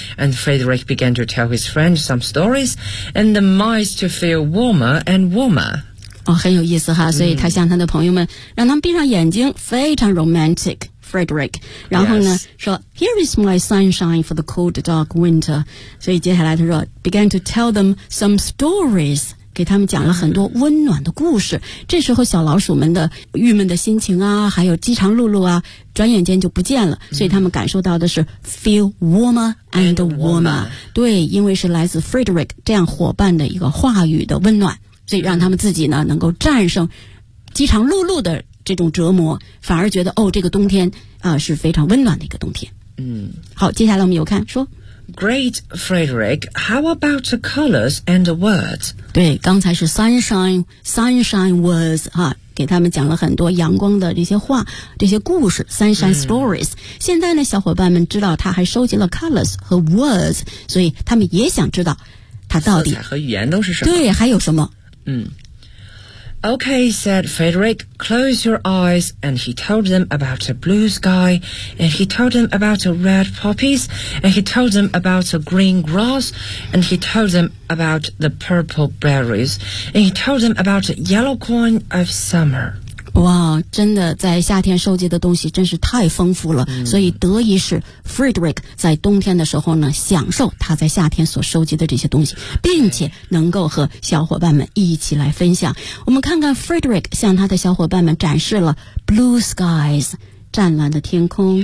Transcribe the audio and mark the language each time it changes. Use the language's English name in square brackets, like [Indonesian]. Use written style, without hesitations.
[English] And Frederick began to tell his friend some stories, and the mice to feel warmer and warmer. [Chinese] 哦，很有意思哈，所以他向他的朋友们，让他们闭上眼睛，非常 romantic, Frederick. 然后呢、 [English] yes. [Chinese] 说 [English] here is my sunshine for the cold, dark winter. [Chinese] 所以接下来他说 [English] began to tell them some stories. [Chinese] 给他们讲了很多温暖的故事。这时候小老鼠们的郁闷的心情啊，还有饥肠辘辘啊，转眼间就不见了。所以他们感受到的是 [English] feel warmer and warmer。 [Chinese] 对，因为是来自 Frederick 这样伙伴的一个话语的温暖，所以让他们自己呢能够战胜饥肠辘辘的这种折磨，反而觉得哦，这个冬天是非常温暖的一个冬天。好，接下来我们有看说 [English] Great Frederick, how about the colors and the words? [Chinese] 对，刚才是 sunshine words 哈，给他们讲了很多阳光的这些话，这些故事 [English] sunshine stories。 [Chinese] 现在呢，小伙伴们知道他还收集了 colors 和 words， 所以他们也想知道他到底色彩和语言都是什么。对，还有什么？ [English] Okay, said Frederick, close your eyes, and he told them about a blue sky, and he told them about a red poppies, and he told them about a green grass, and he told them about the purple berries, and he told them about the yellow corn of summer. [Chinese] 哇，真的在夏天收集的东西真是太丰富了，所以得以使 Frederick 在冬天的时候呢享受他在夏天所收集的这些东西，并且能够和小伙伴们一起来分享。我们看看 Frederick 向他的小伙伴们展示了 blue skies 湛蓝的天空、